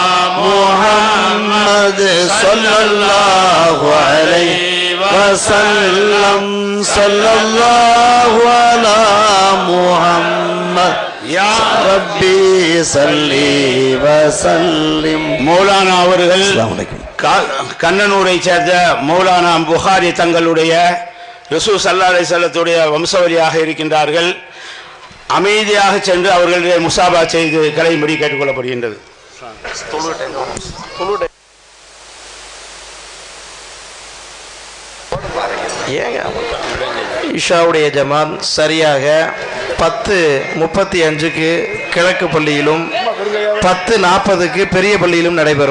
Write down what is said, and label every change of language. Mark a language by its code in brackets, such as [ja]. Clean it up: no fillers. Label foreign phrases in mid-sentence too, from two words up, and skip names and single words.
[ar] محمد صلى الله عليه وسلم صلى الله على محمد يا ربي صلي وسلم. [ta] மௌலானா அவர்கள் கண்ணனூரை சேர்ந்த மௌலானா புகாரி தங்களுடைய ரசூல் [ar] صلى الله عليه [ta] வஸல்லத்துடைய வம்சவழியாக இருக்கின்றார்கள். அமைதியாக சென்று அவர்களுடைய முசாபா செய்து கலையும்படி கேட்டுக்கொள்ளப்படுகின்றது. இஷாவுடைய ஜமாத் சரியாக 10:35க்கு கிழக்கு பள்ளியிலும் 10:40க்கு பெரிய பள்ளியிலும் நடைபெறும்.